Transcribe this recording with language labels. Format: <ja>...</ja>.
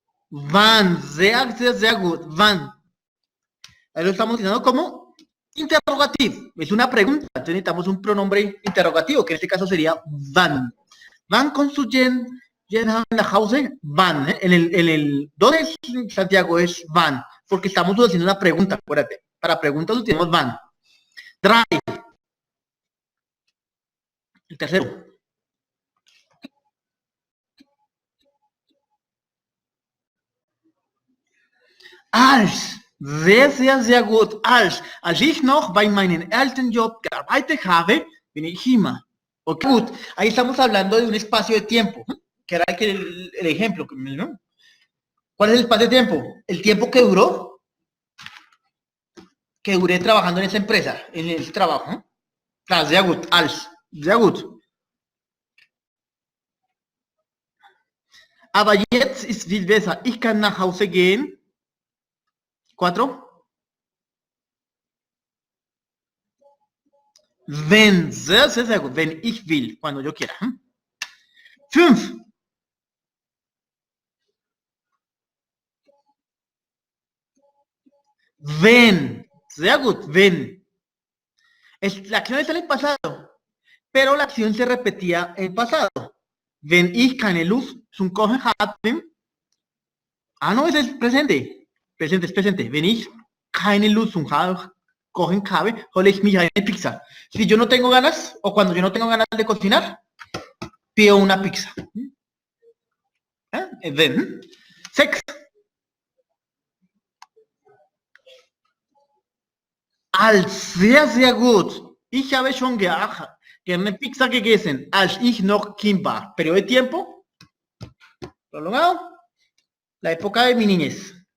<de>Wann, sehr gut. Wann.</de> <es>Ahí lo estamos diciendo como interrogativo. Es una pregunta. Entonces necesitamos un pronombre interrogativo, que en este caso sería wann.</es> <de>Wann construyen nach Hause? Wann.</de> <es>En el 2 de Santiago es wann, porque estamos haciendo una pregunta, acuérdate. Para preguntas utilizamos wann. 3. El tercero.</es> <de>Als. Sehr gut. Als ich noch bei meinem alten Job gearbeitet habe, bin ich immer. Ok, gut.</de> <es>Ahí estamos hablando de un espacio de tiempo, que era el ejemplo, ¿no? ¿Cuál es el espacio de tiempo? El tiempo que duró, que duré trabajando en esa empresa, en ese trabajo, ¿no?</es> <de>Claro, sehr gut. Als. Sehr gut. Aber jetzt ist viel besser. Ich kann nach Hause gehen. 4. Wenn, sehr gut. Wenn ich will,</de> <es>cuando yo quiera.</es> <de>5. Wenn, sehr gut, wenn.</de> <es>La acción está en el pasado, pero la acción se repetía en pasado.</es> <de>Wenn ich keine Lust zum Kochen habe.</de> <es>Ah, no, ese es presente.</es> <de>Presente, es presente. Wenn ich keine Lust zum Kochen habe, hole ich mich eine Pizza.</de> <es>Si yo no tengo ganas, o cuando yo no tengo ganas de cocinar, pido una pizza.</es> <de>Wenn. 6. Als, sehr gut. Ich habe schon gerne Pizza gegessen, als ich noch Kind war.</de> <es>Periodo de tiempo prolongado, la época de mi niñez.</es>